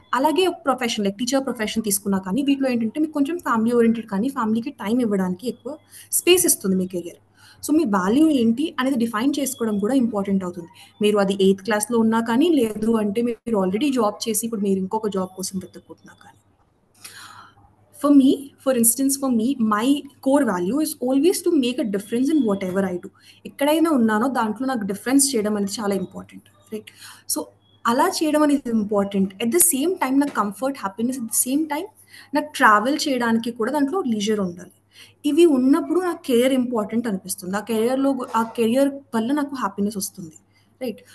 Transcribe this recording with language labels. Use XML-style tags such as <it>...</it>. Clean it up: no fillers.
<te>అలాగే ఒక profession like teacher profession తీసుకున్నా కానీ వీటిలో ఏంటంటే మీకు కొంచెం ఫ్యామిలీ ఓరియెంటెడ్ కానీ ఫ్యామిలీకి టైం ఇవ్వడానికి ఎక్కువ స్పేస్ ఇస్తుంది మీ కెరియర్. సో మీ వాల్యూ ఏంటి అనేది డిఫైన్ చేసుకోవడం కూడా ఇంపార్టెంట్ అవుతుంది. మీరు అది ఎయిత్ క్లాస్‌లో ఉన్నా కానీ, లేదు అంటే మీరు ఆల్రెడీ జాబ్ చేసి ఇప్పుడు మీరు ఇంకొక జాబ్ కోసం వెతుక్కుంటున్నా కానీ.</te> <en>For instance, for me, my core value is always to make a difference in whatever I do.</en> <te>ఎక్కడైనా ఉన్నానో దాంట్లో నాకు డిఫరెన్స్ చేయడం అనేది చాలా ఇంపార్టెంట్. రైట్. సో అలా చేయడం అనేది important.</te> <en>at the same time</en> <te>నాకు comfort, happiness, at the same time నాకు ట్రావెల్ చేయడానికి కూడా దాంట్లో లీజర్ ఉండాలి. ఇవి ఉన్నప్పుడు నాకు కెరియర్ ఇంపార్టెంట్ అనిపిస్తుంది. ఆ కెరియర్ వల్ల నాకు హ్యాపీనెస్ వస్తుంది. రైట్.</te>